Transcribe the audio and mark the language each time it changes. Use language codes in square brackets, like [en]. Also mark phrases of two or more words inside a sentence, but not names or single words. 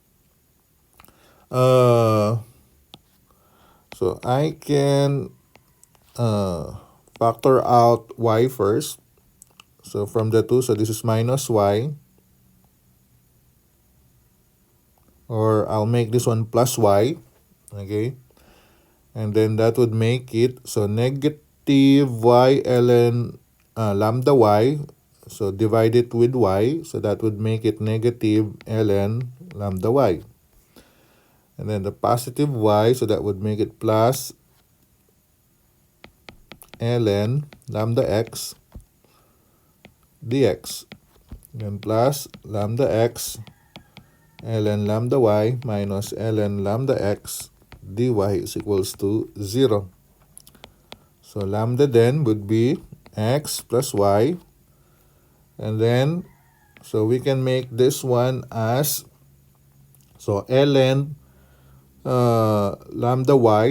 [en] So I can factor out y first. So from the 2, so this is minus y. Or I'll make this one plus y. Okay. And then that would make it, so negative y ln lambda y. So divide it with y. So that would make it negative ln lambda y. And then the positive y, so that would make it plus ln lambda x dx. Then plus lambda x ln lambda y minus ln lambda x dy is equals to 0. So lambda then would be x plus y. And then, so we can make this one as, so ln lambda y.